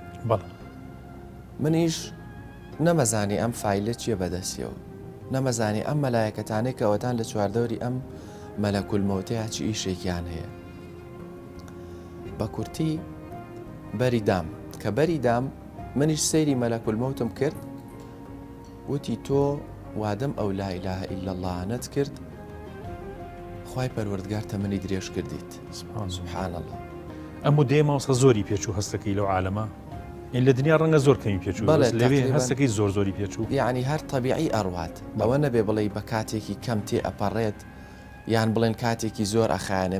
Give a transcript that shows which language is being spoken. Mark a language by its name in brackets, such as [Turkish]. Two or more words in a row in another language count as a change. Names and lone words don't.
[Central Kurdish] منیش نەمەزانی ئەم فایلە چیە بەدەستیەوە، نەمەزانی ئەم مەلایەکەتانەی کەوەتان لە چواردەوری ئەم مەلەکول مەوتەیە چی ئیشێکیان هەیە. بە کورتی بەری دام، کە بەری دام منیش سەیری مەلەکول مەوتم کرد، وتی تۆ وادەم ئەو [Arabic] لا إله إلا الله [Central Kurdish] نەت کرد، خوای پەروەردگار تەمەنی درێژ کردیت. [Arabic] سبحان الله. [Central Kurdish] ئەم دێ ماوەسە زۆری پێچوو هەستەکەی لەو عالەمە، ئین لە دنیا ڕەنگە زۆر کەمی پێچوو، لەوێ هەستەکەی زۆر زۆری پێچوو. یعنی هەر تەبیعی ئەڕوات، ئەوە نەبێ بڵێ بە کاتێکی کەم تێ ئەپەڕێت یان بڵێن کاتێکی زۆر ئەخایانێ.